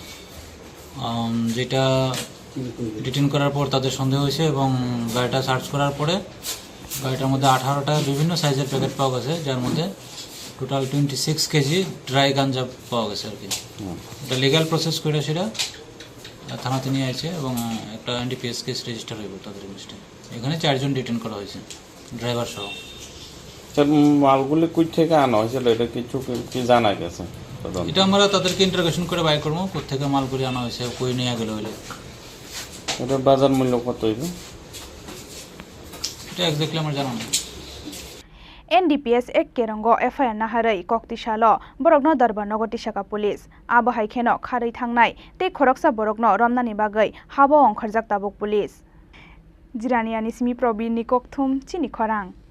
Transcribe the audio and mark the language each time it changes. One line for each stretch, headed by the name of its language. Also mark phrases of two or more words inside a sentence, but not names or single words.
Bangla: যেটা ডিটেইন করার পর তাদের সন্দেহ হয়েছে এবং গাড়িটা সার্চ করার পরে গাড়িটার মধ্যে 18টা বিভিন্ন সাইজের প্যাকেট পাওয়া গেছে যার মধ্যে টোটাল 26 কেজি ড্রাই গাঞ্জা পাওয়া গেছে আর কি এটা
English: legal process
Bangla: করে সেটা থানাতে নিয়ে আছে এবং একটা
English: NDPS case register
Bangla: হইব তাদের এগেইনস্টে এখানে 4 জন ডিটেইন করা হয়েছে ড্রাইভার সহ স্যার মালগুলো কই থেকে আনা হয়েছিল এটা কিছু কি জানা গেছে এটা আমরা তাদেরকে ইন্টারোগেশন করে বাইর করব কোথা থেকে মালগুলি আনা হয়েছে কই নিয়ে গেল হইলে এটা বাজার মূল্য কত হইবে এটা এক্স্যাক্টলি আমার জানা নেই
Kok Borok: NDPS ek kerongo FIR na harai kokti salo borokno darbar nogoti saka police abo haikeno kharei thangnai te khoroksa borokno romnani bagai habo ongkharjak tabuk police Jiraniani simi probin ni kokthum Chini Khorang